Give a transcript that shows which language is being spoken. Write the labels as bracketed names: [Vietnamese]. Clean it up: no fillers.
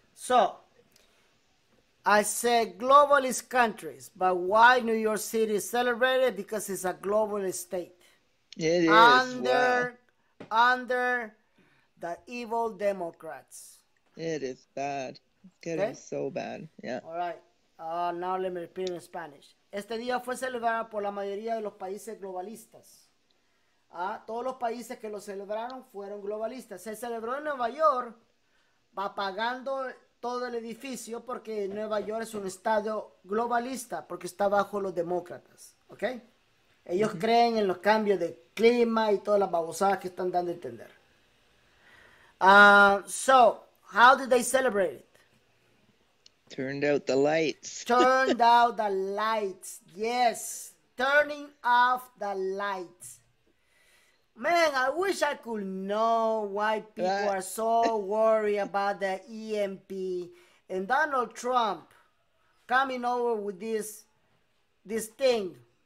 [English] So, I said globalist countries, but why New York City is celebrated? Because it's a globalist state. It is. Under the evil Democrats. It is bad. It's getting so bad. Yeah. All right. Now let me repeat in Spanish. [Spanish] Este día fue celebrado por la mayoría de los países globalistas. Todos los países que lo celebraron fueron globalistas. Se celebró en Nueva York, va pagando todo el edificio porque Nueva York es un estado globalista porque está bajo los demócratas. ¿Ok? Ellos creen en los cambios de clima y todas las babosadas que están dando a entender. [English] So, how did they celebrate it? Turned out the lights. Turned out the lights. Yes. Turning off the lights. Man, I wish I could know why people are so worried about the EMP and Donald Trump coming over with this thing.